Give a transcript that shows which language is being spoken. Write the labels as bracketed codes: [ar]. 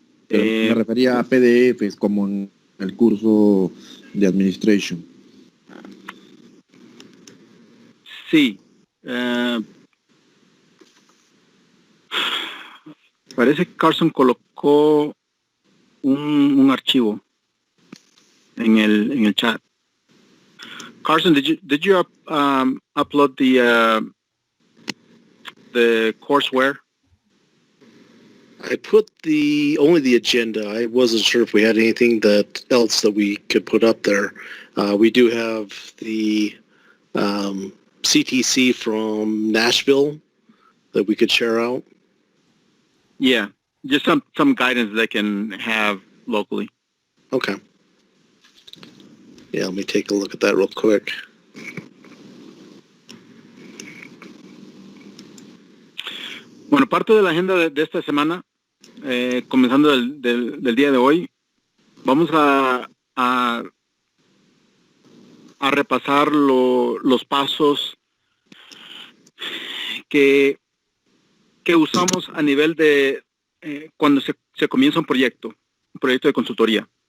[es] Pero me refería a PDFs como en el curso de Administration. Sí. Parece que Carson colocó un archivo en el chat. [en] Carson, did you upload the courseware? I put only the agenda. I wasn't sure if we had anything else that we could put up there. We do have the CTC from Nashville that we could share out. Yeah, just some guidance they can have locally. Okay. Yeah, let me take a look at that real quick. [es] Bueno, parte de la agenda de esta semana, comenzando del día de hoy, vamos a repasar los pasos que usamos a nivel de cuando se comienza un proyecto de consultoría.